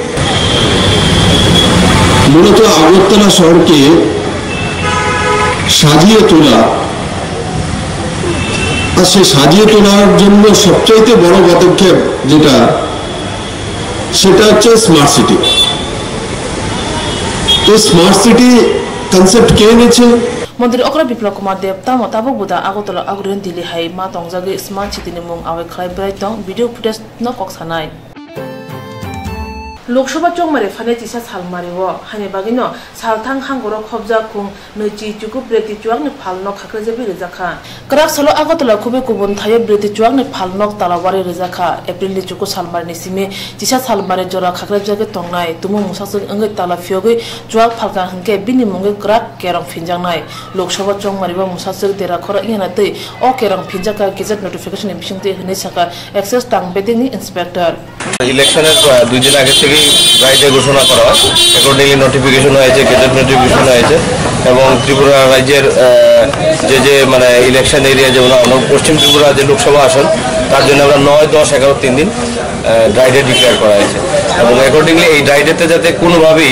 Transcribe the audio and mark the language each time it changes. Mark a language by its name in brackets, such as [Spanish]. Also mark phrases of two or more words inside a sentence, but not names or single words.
[Bangla] মূলত আগরতলা শহরকে সাজিয়ে তোলা আর সেই সাজিয়ে তোলার জন্য সবচাইতে বড় পদক্ষেপ যেটা সেটা হচ্ছে স্মার্ট সিটি তো স্মার্ট সিটি কনসেপ্ট কে এনেছে [Kok Borok] Menteri Okra Biplop Kumar Dev tamo tabok buda Agotala Agulin dili hai ma tongjagi Smart City ni mung awai khlai brai tong [English] video footage [Kok Borok] no kok sanai Lok Sabha chongmare phane tisa salmariwo hane bagino salthang hangoro khobja khung neichi chuku breti chuak ni phalno khakreje bi rejakha krak salo Agotala khube kubun thaye breti chuak ni phalnok talawari rejakha April ni chuku salmar ni sime tisa salmare jora khakreje ge tongnai tumu musasung angai tala phyogi chuak phalka hangke bini munge krak kerong phinjangnai Lok Sabha chongmaribo musasung dera khora ingena tei o kerong phinjaka [English] gazette notification [Kok Borok] ni bisingte hne saka access tang beding ni inspector [Bangla] ইলেকশনের 2 দিন আগে থেকেই রাইটে ঘোষণা করা হয় অ্যাকর্ডিংলি নোটিফিকেশন হয়েছে [English] gazette notification [Bangla] হয়েছে এবং ত্রিপুরা রাজ্যের যে মানে [English] election area [Bangla] যেমন আমরা পশ্চিম ত্রিপুরা যে লোকসভা আসন তার জন্য আমরা 9, 10, 11, 3 দিন রাইটে ডিক্লেয়ার করা হয়েছে এবং অ্যাকর্ডিংলি এই রাইটেতে যাতে কোনোভাবেই